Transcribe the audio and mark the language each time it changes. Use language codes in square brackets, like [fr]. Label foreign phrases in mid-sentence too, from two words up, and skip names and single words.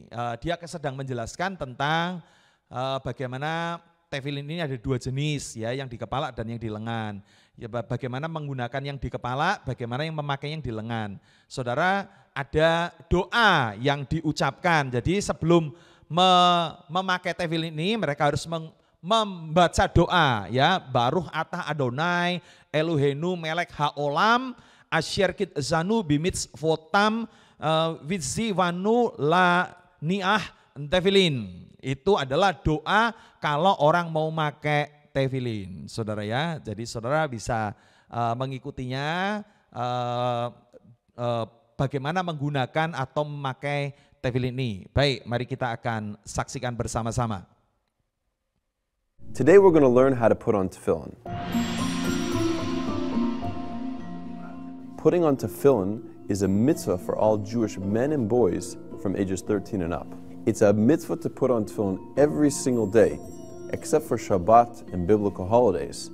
[id] Dia sedang menjelaskan tentang bagaimana tefilin ini ada 2 jenis ya, yang di kepala dan yang di lengan. Ya, bagaimana menggunakan yang di kepala, bagaimana yang memakai yang di lengan. Saudara, ada doa yang diucapkan. Jadi sebelum memakai tefilin ini mereka harus membaca doa ya. [he] ברוך אתה אדוני אלוהינו מלך העולם אשר קידשנו במצוותיו וציוונו להניח תפילין. [id] Itu adalah doa kalau orang mau pakai tefilin, saudara ya. Jadi saudara bisa mengikutinya bagaimana menggunakan atau memakai tefilin ini. Baik, mari kita akan saksikan bersama-sama. [en] Today we're going to learn how to put on tefillin. Putting on tefillin is a mitzvah for all Jewish men and boys from ages 13 and up. It's a mitzvah to put on tefillin every single day, except for Shabbat and biblical holidays.